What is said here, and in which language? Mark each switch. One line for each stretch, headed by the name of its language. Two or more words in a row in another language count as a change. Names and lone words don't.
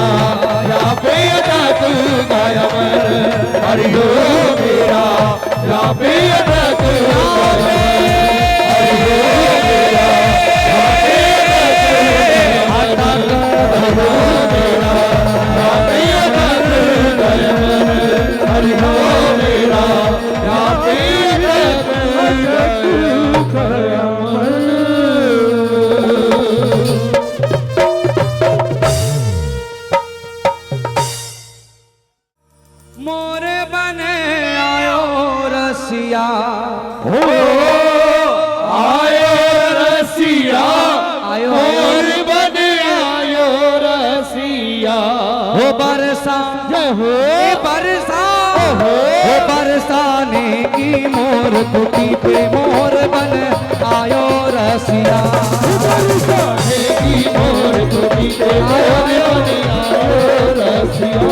Hindi: यहाँ पे अटक गया मन, हरि हो मेरा यहाँ पे अटक गया मन, हरि हो मेरा यहाँ पे अटक गया मन।
Braj: मोरे बने आयो रसिया, हो आयो रसिया, आयो मोर बने आयो रसिया, हो बरसा जय हो बरसा हो बरसाने की मोर कुटी पे मोर बन आयो रसिया, बरसाने की मोर कुटी पे मोर बने आयो रसिया,